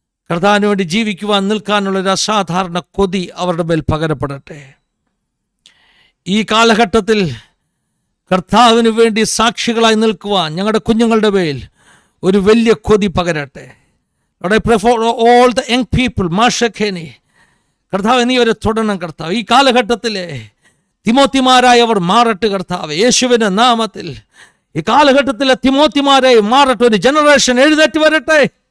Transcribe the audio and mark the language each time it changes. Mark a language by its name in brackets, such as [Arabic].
[Malayalam] കർത്താവിന് വേണ്ടി ജീവിക്കുവാൻ നിൽക്കാനുള്ള ഒരു അസാധാരണ കൊതി അവരുടെ മേൽ പകരപ്പെടട്ടെ. ഈ കാലഘട്ടത്തിൽ കർത്താവിന് വേണ്ടി സാക്ഷികളായി നിൽക്കുവാൻ ഞങ്ങളുടെ കുഞ്ഞുങ്ങളുടെ മേൽ ഒരു വലിയ കൊതി പകരട്ടെ. [English] I pray for all the young people. [Malayalam] മാഷഖേനി കർത്താവ്, നീ അവരെ തുടരണം കർത്താവ്. ഈ കാലഘട്ടത്തിലെ തിമോത്തിമാരായവർ മാറട്ടെ കർത്താവ്, യേശുവിൻ്റെ നാമത്തിൽ. ഈ കാലഘട്ടത്തിലെ തിമോത്തിമാരെ മാറട്ടെ. ഒരു ജനറേഷൻ എഴുന്നേറ്റ് വരട്ടെ.